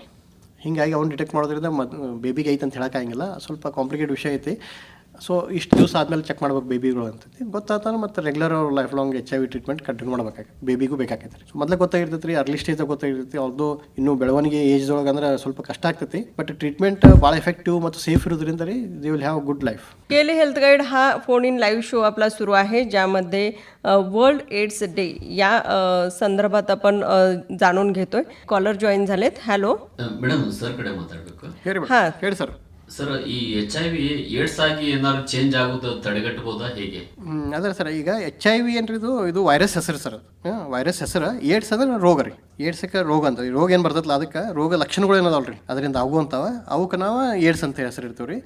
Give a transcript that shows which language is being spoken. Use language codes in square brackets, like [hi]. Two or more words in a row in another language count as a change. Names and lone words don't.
[kn] ಹೀಗಾಗಿ ಅವ್ನು ಡಿಟೆಕ್ಟ್ ಮಾಡೋದ್ರಿಂದ ಬೇಬಿಗೆ ಐತೆ ಅಂತ ಹೇಳೋಕ್ಕಾಗಿಲ್ಲ, ಸ್ವಲ್ಪ ಕಾಂಪ್ಲಿಕೇಟ್ ವಿಷಯ ಐತಿ. ಸೊ ಇಷ್ಟು ದಿವಸ ಆದಮೇಲೆ ಚೆಕ್ ಮಾಡ್ಬೇಕು ಬೇಬಿಗಳು ಅಂತೈತಿ. ಗೊತ್ತಾಗ್ತಾನೆ ಮತ್ತು ರೆಗ್ಯುಲರ್ ಅವ್ರು [en] life long HIV treatment [kn] ಕಂಟಿನ್ಯೂ ಮಾಡ್ಬೇಕಾಗಿ ಬೇಬಿಗೂ ಬೇಕಾಗೈತೆ. ಸೊ ಮೊದಲೇ ಗೊತ್ತಾಗಿರ್ತೈತಿ ರೀ, [en] early stage [kn] ಗೊತ್ತಾಗಿರ್ತೈತಿ. ಅವ್ರದ್ದು ಇನ್ನೂ ಬೆಳವಣಿಗೆ ಏಜ್ದೊಳಗೆ ಅಂದ್ರೆ ಸ್ವಲ್ಪ ಕಷ್ಟ ಆಗ್ತೈತಿ, ಬಟ್ ಟ್ರೀಟ್ಮೆಂಟ್ ಭಾಳ ಎಫೆಕ್ಟಿವ್ ಮತ್ತು ಸೇಫ್ ಇರೋದ್ರಿಂದ ರೀ [en] they will have good life. [mr] KLE हेल्थ गाईड हा [en] phone in live show [mr] आपला सुरू आहे, ज्यामध्ये [en] World AIDS Day [mr] या संदर्भात आपण जाणून घेतोय. कॉलर जॉईन झालेत. हॅलो [kn] ಮೇಡಮ್, ಸರ್ ಕಡೆ ಮಾತಾಡಬೇಕು. ಹೇಳಿ ಸರ್. ಸರ್, ಈ HIV ಏಡ್ಸ್ ಆಗಿ ಏನಾದ್ರು ಚೇಂಜ್ ಆಗೋದು ತಡೆಗಟ್ಟಬಹುದಾ, ಹೇಗೆ? ಅದೇ ಸರ್, ಈಗ HIV ಏನ್ರಿ ಇದು ವೈರಸ್ ಹೆಸರು ಸರ್. ವೈರಸ್ ಹೆಸರು. ಏಡ್ಸ್ ಅಂದ್ರೆ ರೋಗ ರೀ. ಏಡ್ಸಕ್ಕೆ ರೋಗ ಅಂತ ರೋಗ ಏನು ಬರ್ತಲ್ಲ, ಅದಕ್ಕೆ ರೋಗ ಲಕ್ಷಣಗಳು ಏನದಲ್ರಿ ಅದರಿಂದ ಆಗುವಂಥವ ಅವಕ್ಕೆ ನಾವು ಏಡ್ಸ್ ಅಂತ ಹೆಸರು ಇರ್ತೀವಿ ರೀ.